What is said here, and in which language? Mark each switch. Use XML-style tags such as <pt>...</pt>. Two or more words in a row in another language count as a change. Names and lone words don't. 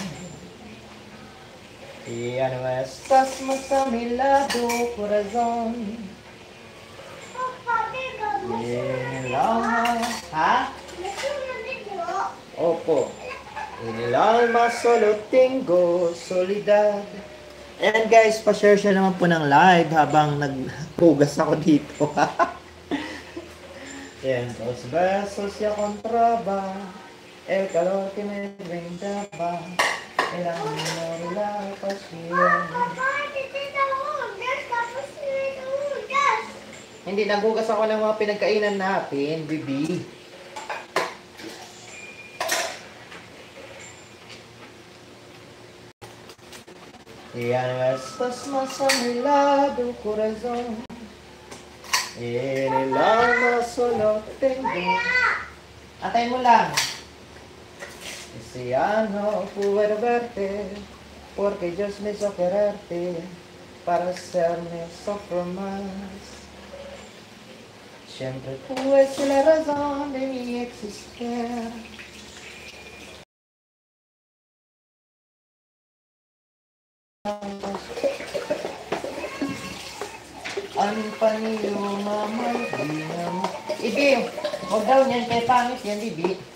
<es>Y ya no estás más a mi lado, corazón. En el alma, ¿ha?</es> <tl>Opo. En el alma solo tengo soledad.</tl> <en>And guys,</en> <tl>pa-share siya naman po ng live habang nagpugas ako dito. Yan,</tl> <es>los besos ya encontraba, el calor que me brindaba, el amor y la pasión.</es> <tl>Hindi, naghugas ako ng mga pinagkainan natin, bibi.</tl> <es>Ya no estás más a mi lado, corazón. En el alma solo tengo.</es> <tl>Atay mo lang.</tl> <es>Si ya no puedo verte, porque Dios me hizo quererte para hacerme sufrir más. Siempre fuiste la razón de mi existir.</es> <tl>Ang panyo mamayinam. Ibi, huwag daw niyan kay pangit yan, Bibi.</tl>